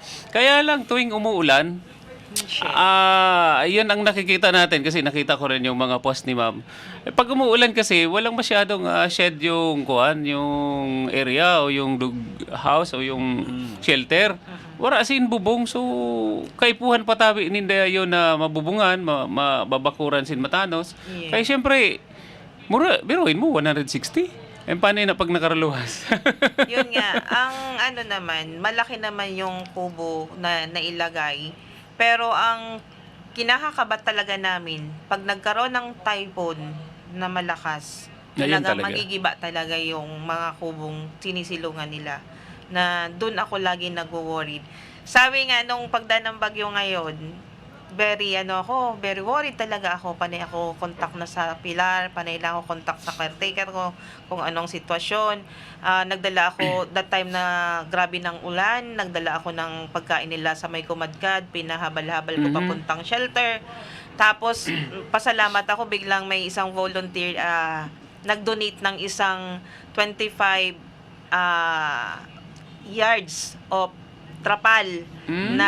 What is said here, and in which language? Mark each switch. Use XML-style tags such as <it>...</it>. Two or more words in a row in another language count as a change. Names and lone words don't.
<tl>Kaya lang tuwing umuulan, yun ang nakikita natin kasi nakita ko rin yung mga post ni ma'am. Pag umuulan kasi, walang masyadong shed yung area o yung house o yung shelter.</tl> <bik>Wala sin bubong, so kaipuhan patabi ninda yun na mabubungan, mababakuran sin matanos.</bik> <en>Yeah.</en> <tl>Kaya syempre, biruin mo, 160. Paano yun na pag nakaraluhas? Yun nga, ang naman, malaki naman yung kubo na nailagay. Pero ang kinakakabat talaga namin, pag nagkaroon ng typhoon na malakas, Ayun talaga talaga. magigiba talaga yung mga kubong sinisilungan nila. Na doon ako lagi nag-worried. Sabi nga nung pagdaan ng bagyo ngayon,</tl> <en>very worried</en> <tl>talaga ako. Panay ako contact na sa Pilar, panay lang ako contact sa caretaker ko kung anong sitwasyon. Nagdala ako</tl> <en>that time</en> <tl>na grabe ng ulan, nagdala ako ng pagkain nila sa may kumadkad, pinahabal-habal ko papuntang shelter. Tapos pasalamat ako, biglang may isang volunteer nag-donate ng isang 25</tl> <en>yards of</en> <tl>trapal na</tl>